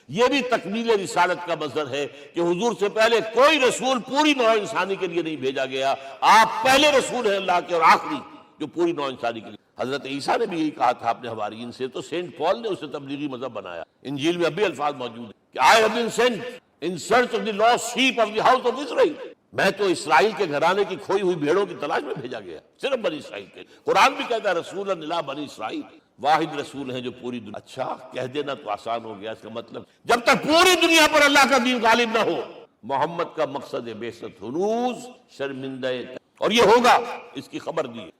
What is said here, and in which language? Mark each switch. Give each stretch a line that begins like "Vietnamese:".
Urdu: یہ بھی تکمیل رسالت کا مظہر ہے کہ حضور سے پہلے کوئی رسول پوری نوع انسانی کے لیے نہیں بھیجا گیا. آپ پہلے رسول ہیں اللہ کے اور آخری جو پوری نوع انسانی کے لیے. حضرت عیسیٰ نے بھی یہی کہا تھا اپنے حواریین سے، تو سینٹ پال نے اسے تبلیغی مذہب بنایا. انجیل میں اب بھی الفاظ موجود ہیں کہ
English: I have been sent in search of the lost sheep of the house of Israel.
Urdu: میں تو اسرائیل کے گھرانے کی کھوئی ہوئی بھیڑوں کی تلاش میں بھیجا گیا، صرف بنی اسرائیل کے. قرآن بھی کہتا ہے رسول اللہ بنی اسرائیل، واحد رسول ہیں جو پوری دنیا. اچھا کہہ دینا تو آسان ہو گیا، اس کا مطلب جب تک پوری دنیا پر اللہ کا دین غالب نہ ہو، محمد کا مقصد بعثت ہنوز شرمندہ، اور یہ ہوگا، اس کی خبر دی.